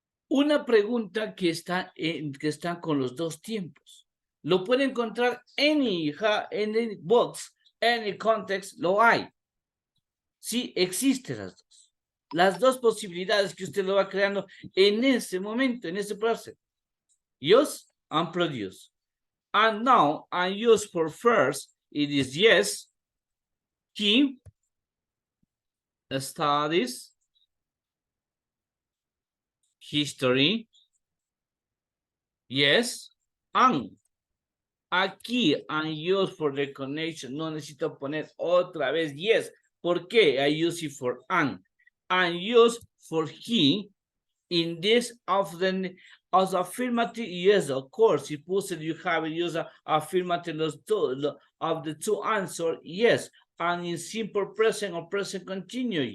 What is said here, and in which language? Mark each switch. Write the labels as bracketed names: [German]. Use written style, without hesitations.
[Spanish] Una pregunta que está con los dos tiempos. Lo puede encontrar [English] any box, any context, [Spanish] lo hay. Sí, existen las dos. Las dos posibilidades que usted lo va creando en ese momento, en ese proceso. [English] Use and produce. And now, and use for first, it is yes, he studies history. Yes, and aquí and use for the connection. [Spanish] No necesito poner otra vez yes. ¿Por qué? [English] I use it for and use for he in this of the as affirmative. Yes, of course. Suppose you have used affirmative of the two answer. Yes, and in simple present or present continuous.